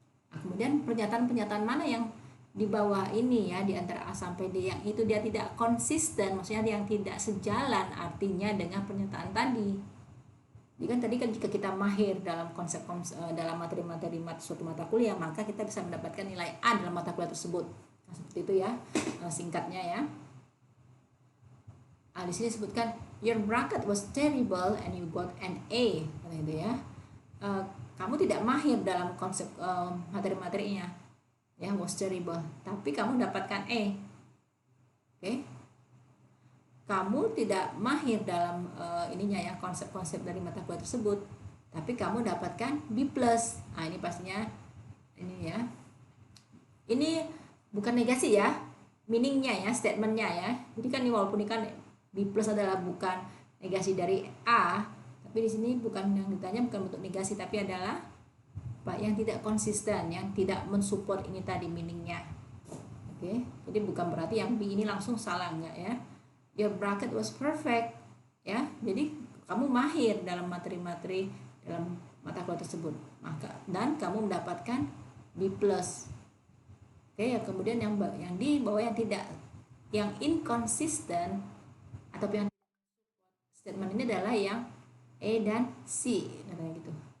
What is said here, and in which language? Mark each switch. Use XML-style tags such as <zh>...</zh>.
<id>Nah, kemudian pernyataan-pernyataan mana yang di bawah ini ya, di antara A sampai D yang itu dia tidak konsisten, maksudnya yang tidak sejalan artinya dengan pernyataan tadi. Jadi kan tadi kan jika kita mahir dalam konsep dalam materi-materi suatu mata kuliah, maka kita bisa mendapatkan nilai A dalam mata kuliah tersebut. Nah, seperti itu ya singkatnya ya. Di sini disebutkan</id> <en>your bracket was terrible and you got an A, gitu ya.</en> <id>Kamu tidak mahir dalam konsep materi-materinya, ya,</id> <en>was terrible,</en> <id>tapi kamu dapatkan E. Oke. Kamu tidak mahir dalam ininya ya, konsep-konsep dari mata kuliah tersebut, tapi kamu dapatkan B+. Nah, ini pastinya ini ya. Ini bukan negasi ya, meaningnya ya, statementnya ya. Jadi kan ini walaupun ini kan B+ adalah bukan negasi dari A, tapi di sini bukan yang ditanya bukan bentuk negasi, tapi adalah Pak yang tidak konsisten, yang tidak mensupport ini tadi meaningnya. Oke, jadi bukan berarti yang B ini langsung salah, enggak ya.</id> <en>Your bracket was perfect ya.</en> <id>Jadi kamu mahir dalam materi-materi dalam mata kuliah tersebut, maka dan kamu mendapatkan B+. Oke, ya, kemudian yang di bawah yang tidak, yang inconsistent atau yang statement ini adalah yang E dan C, katanya gitu.</id>